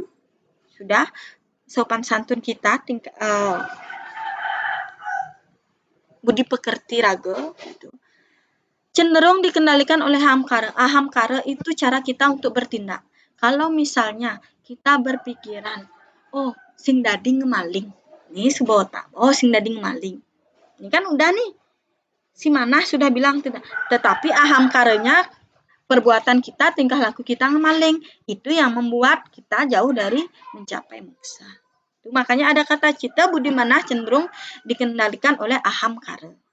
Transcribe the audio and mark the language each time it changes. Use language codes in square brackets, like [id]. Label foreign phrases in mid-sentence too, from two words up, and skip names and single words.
[id] Sudah. Sopan santun kita, budi pekerti raga. Gitu. Cenderung dikendalikan oleh ahamkara. Ahamkara itu cara kita untuk bertindak. Kalau misalnya kita berpikiran, [ban] oh, sing dadi ngemaling. [id] Ini sebuah [ban] oh, sing dadi ngemaling. [id] Ini kan udah nih, si manah sudah bilang tidak. Tetapi ahamkaranya, perbuatan kita, tingkah laku kita ngemaling. Itu yang membuat kita jauh dari mencapai moksa. Itu makanya ada kata cita budi manah cenderung dikendalikan oleh ahamkara.